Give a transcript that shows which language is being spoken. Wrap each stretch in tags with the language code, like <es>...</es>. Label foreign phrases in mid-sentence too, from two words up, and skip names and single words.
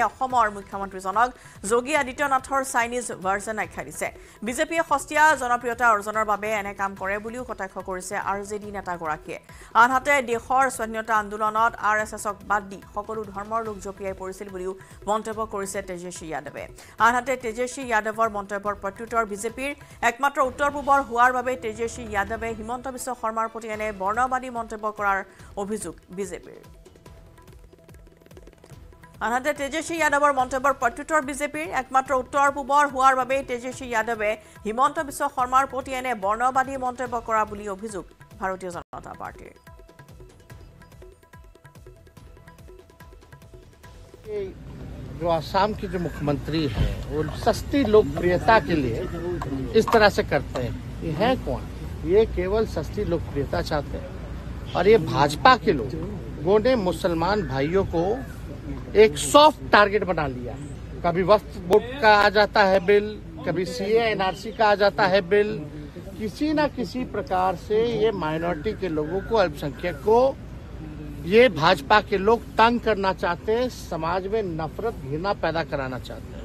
<as>অসমৰ মুখ্যমন্ত্ৰীজনক যোগী আদিত্যনাথৰ</as> <en>Chinese version</en> <as>আখ্যা দিছে বিজেপিয়ে সস্তীয়া জনপ্ৰিয়তা অৰ্জনৰ বাবে এনে কাম কৰে বুলিও কটাক্ষ কৰিছে আৰজেডি নেতাগৰাকীয়ে আনহাতে দেশৰ স্বাধীনতা আন্দোলনত আৰএছএছক বাদ দি সকলো ধৰ্মৰ লোক জপিয়াই পৰিছিল বুলিও মন্তব্য কৰিছে তেজস্বী যাদৱে আনহাতে তেজস্বী যাদৱৰ মন্তব্যৰ প্ৰত্যুত্তৰ বিজেপিৰ একমাত্ৰ উত্তৰ পূবৰ হোৱাৰ বাবে তেজস্বী যাদৱে হিমন্ত বিশ্ব শৰ্মাৰ প্ৰতি এনে বৰ্ণবাদী মন্তব্য কৰাৰ অভিযোগ বিজেপিৰ আনহাতে তেজস্বী যাদৱৰ মন্তব্যৰ প্ৰত্যুত্তৰ বিজেপিৰ একমাত্ৰ উত্তৰ পূবৰ হোৱাৰ বাবে তেজস্বী যাদৱে হিমন্ত বিশ্ব শৰ্মাৰ প্ৰতি এনে বৰ্ণবাদী মন্তব্য কৰা বুলি অভিযোগ ভাৰতীয় জনতা পাৰ্টিৰ</as> <hi>जो आसाम के जो मुख्यमंत्री हैं वो सस्ती लोकप्रियता के लिए इस तरह से करते हैं ये है कौन ये केवल सस्ती लोकप्रियता चाहते हैं और ये भाजपा के लोगों ने मुसलमान भाइयों को एक</hi> <en>soft target</en> <hi>बना लिया कभी वक्फ बोर्ड का आ जाता है बिल कभी सीए एनआरसी का आ जाता है बिल किसी न किसी प्रकार से ये माइनॉरिटी के लोगों को, अल्पसंख्यक को ये भाजपा के लोग तंग करना चाहते हैं, समाज में नफरत घृणा पैदा कराना चाहते हैं।</hi>